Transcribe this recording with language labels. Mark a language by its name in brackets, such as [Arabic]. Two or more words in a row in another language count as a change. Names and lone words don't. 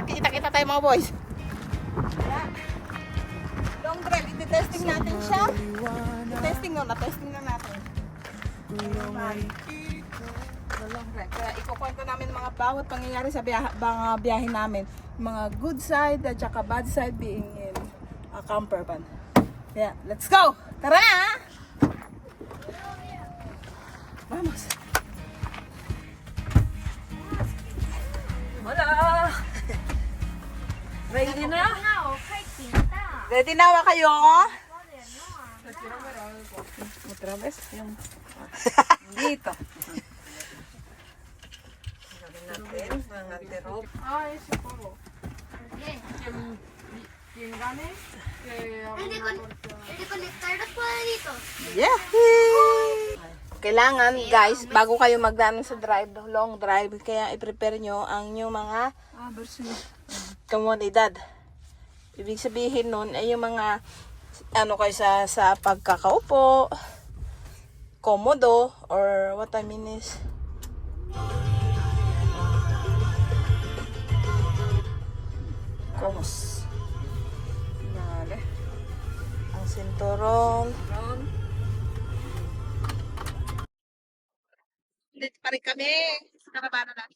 [Filipino] Kita-kita tayo mga boys. Kaya, [English] long drive. [Filipino] Iti-testing natin siya. Testing na natin. Long drive. Kaya ikukwento namin mga bawat pangyayari sa mga biyahe namin. [English] Mga good side [Filipino] at saka [English] bad side being in a camper van. [Filipino] Kaya, [English] let's go! [Filipino] Tara! [Spanish] Vamos! Hola! [Filipino] Ready na? Ready na ba kayo? [Spanish] Otra vez [Filipino] yung dito. Gawin natin mga terop. [Spanish] Ese juego. Quien gane, que El de conectar los cuadritos. Yeah! [Filipino] Kailangan guys, bago kayo magdaan sa drive, [English] long drive, [Filipino] kaya i-prepare nyo ang inyong mga komunidad. Ibig sabihin nun ay yung mga ano kayo sa pagkakaupo, [English] komodo, or what I mean is komos. [Filipino] Dale. Ang sinturon. Dito pa rin kami sa karabana natin.